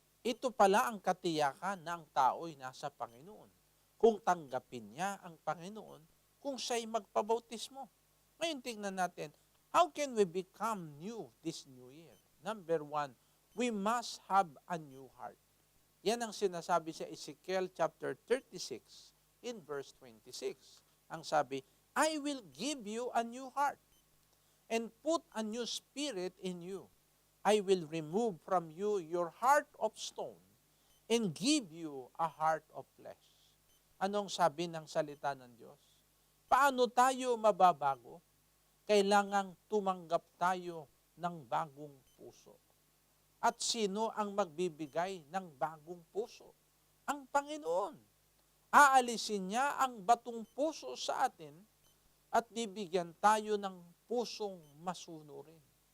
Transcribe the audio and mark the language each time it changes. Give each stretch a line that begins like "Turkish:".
Filipino: Ito pala ang katiyakan na ang tao'y nasa Panginoon. Kung tanggapin niya ang Panginoon, kung siya'y magpabautismo. Ngayon tingnan natin,
English: how can we become new this new year? Number 1, we must have a new heart.
Filipino: Yan ang sinasabi sa
English: Ezekiel chapter 36 in verse 26.
Filipino: Ang sabi,
English: I will give you a new heart and put a new spirit in you. I will remove from you your heart of stone and give you a heart of flesh.
Filipino: Anong sabi ng salita ng Diyos? Paano tayo mababago? Kailangang tumanggap tayo ng bagong puso. At sino ang magbibigay ng bagong puso? ang Panginoon. Aalisin niya ang batong puso sa atin at bibigyan tayo ng pusong masunurin.